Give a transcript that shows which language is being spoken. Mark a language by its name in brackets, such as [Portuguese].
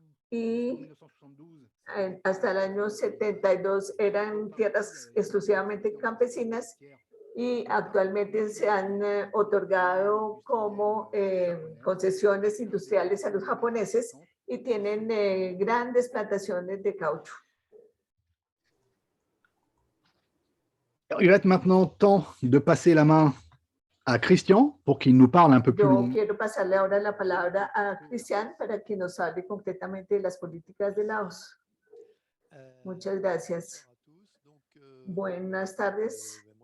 [Spanish] y hasta el año 72 eran tierras exclusivamente campesinas y actualmente se han otorgado como concesiones industriales a los japoneses y tienen grandes plantaciones de caucho. [French] Il va être maintenant temps de passer la main à Christian pour qu'il nous parle un peu plus [Spanish] Yo [French] longuement. [Spanish] quiero pasarle ahora la palabra a Cristian para que nos hable concretamente de las políticas de Laos. Muchas gracias. Buenas tardes.